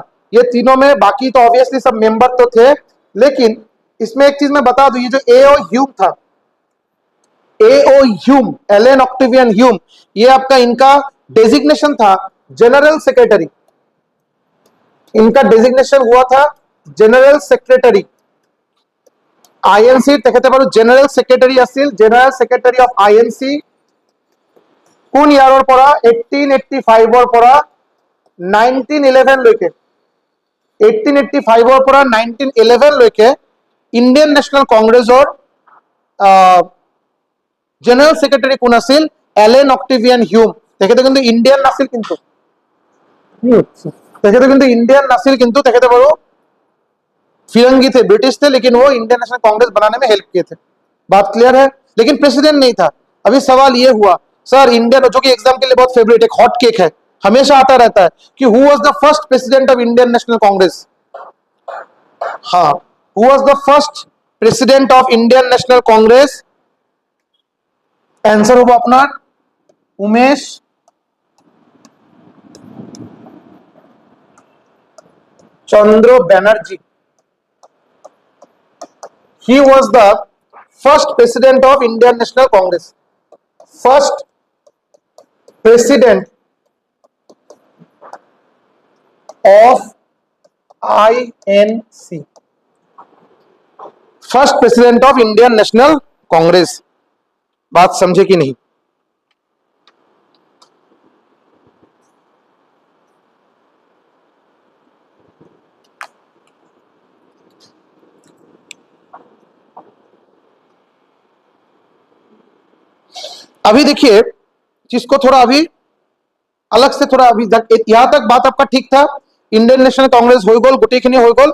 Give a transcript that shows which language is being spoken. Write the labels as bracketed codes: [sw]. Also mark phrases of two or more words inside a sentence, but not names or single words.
[hi] ये तीनों में बाकी तो ऑब्वियसली सब मेंबर तो थे, लेकिन इसमें एक चीज मैं बता दूं, ये जो एओ ह्यूम था, एओ ह्यूम, एलन ऑक्टेवियन ह्यूम, ये आपका इनका डेजिग्नेशन था [en] General Secretary. [hi] इनका डेजिग्नेशन हुआ था [en] General Secretary. [as] आईएनसी তেখেতে বাৰু [en] General Secretary [as] আছিল, [en] General Secretary of INC [as] কোন ইয়াৰৰ পৰা 1885 পৰা 1911 লৈকে, 1885 পৰা 1911 লৈকে ইন্ডিয়ান নেশনাল কংগ্ৰেছৰ [en] General Secretary [as] কোন আছিল? এলেন অক্টেভিয়ান হিউম। তেখেতে কিন্তু ইন্ডিয়ান নাছিল, কিন্তু তেখেতে কিন্তু ইন্ডিয়ান নাছিল, কিন্তু তেখেতে বাৰু [hi] फिरंगी थे, ब्रिटिश थे, लेकिन वो इंडियन नेशनल कांग्रेस बनाने में हेल्प किए थे। बात क्लियर है? लेकिन प्रेसिडेंट नहीं था। अभी सवाल ये हुआ, सर इंडियन, जो कि एग्जाम के लिए बहुत फेवरेट, एक [en] hot cake [hi] है, हमेशा आता रहता है कि [en] who was the first president of Indian National Congress? [hi] हाँ, [en] who was the first president of Indian National Congress? [hi] आंसर होगा अपना उमेश चंद्र बनर्जी। [en] He was the first president of Indian National Congress. First president of INC. First president of Indian National Congress. [hi] बात समझे कि नहीं? अभी देखिए, जिसको थोड़ा अभी अलग से थोड़ा, अभी यहां तक बात आपका ठीक था, इंडियन नेशनल कांग्रेस हो गोल, गुटेखिनी हो गोल।